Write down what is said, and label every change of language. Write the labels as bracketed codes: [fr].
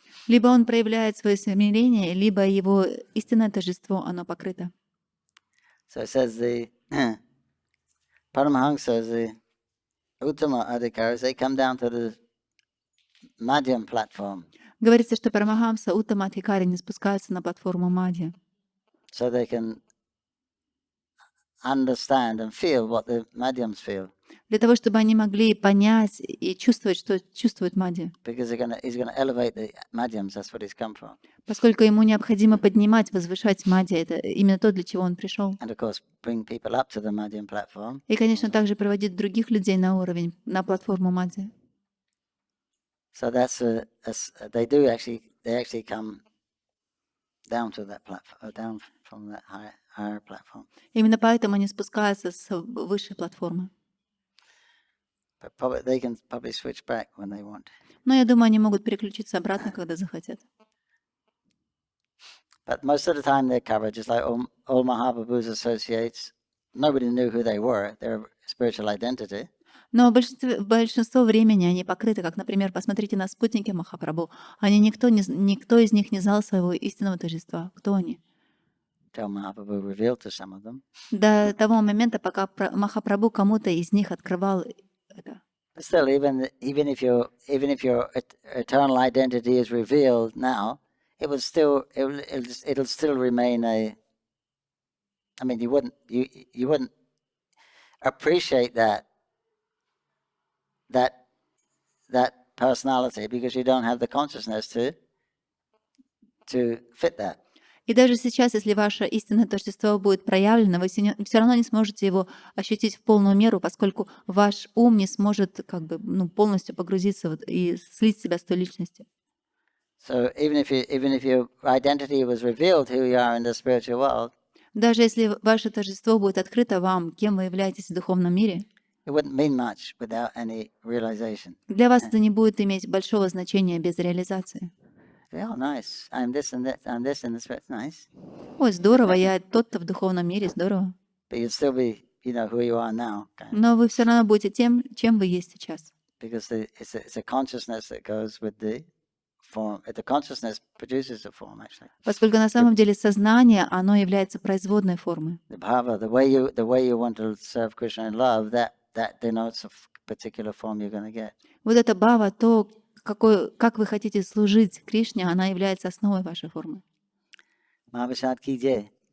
[ru] Либо он проявляет свое смирение, либо его истинное торжество, оно покрыто. [en] So it says the Paramahamsas, the Uttama Adhikaras, they come down to the Madhyam platform. [ru] Говорится, что Парамахамса, Уттама Адхикари не спускаются на платформу Мадья, [en] So they can understand and feel what the Madhyams feel. [ru] для того, чтобы они могли понять и чувствовать, что чувствует Мадья. [en] Because he's gonna elevate the Madhyams, that's what he's come for. [ru] Поскольку ему необходимо поднимать, возвышать Мадья, это именно то, для чего он пришел. [en] And of course, bring people up to the Madhyam platform. [ru] И, конечно, также проводить других людей на уровень, на платформу Мадья. [en] So they actually come down to that platform, down from that higher platform. [ru] Именно поэтому они спускаются с высшей платформы. [en] But they can probably switch back when they want. [ru] Но я думаю, они могут переключиться обратно, когда захотят. [en] But most of the time they're covered, just like all Mahaprabhu's associates. Nobody knew who they were, their spiritual identity. [ru] Но большинство времени они покрыты, как, например, посмотрите на спутники Махапрабху. Никто из них не знал своего истинного тождества. Кто они? [en] Till Mahaprabhu revealed to some of them. [ru] До того момента, пока Махапрабху кому-то из них открывал это. [en] But still, even if your eternal identity is revealed now, it'll still remain a. I mean, you wouldn't appreciate that personality because you don't have the consciousness to fit that. [ru] И даже сейчас, если ваше истинное тождество будет проявлено, вы все равно не сможете его ощутить в полную меру, поскольку ваш ум не сможет полностью погрузиться и слить себя с той личностью. [en] So even if your identity was revealed who you are in the spiritual world, [ru] даже если ваше тождество будет открыто вам, кем вы являетесь в духовном мире, [en] it wouldn't mean much without any realization. [ru] Для вас это не будет иметь большого значения без реализации. [en] Oh, nice. I'm this and that. I'm this in the spirit. Nice. [ru] Ой, здорово, я тот-то в духовном мире, здорово. [en] But you'd still be, who you are now. [ru] Но вы все равно будете тем, чем вы есть сейчас. [en] Because it's a consciousness that goes with the form. The consciousness produces the form, actually. [ru] Поскольку на самом деле сознание, оно является производной формой. [en] The bhava, the way you want to serve Krishna in love, that denotes a particular form you're going to get. [ru] Вот это бхава, то, как вы хотите служить Кришне, она является основой вашей формы. [hi] Mahabhashat ki jai.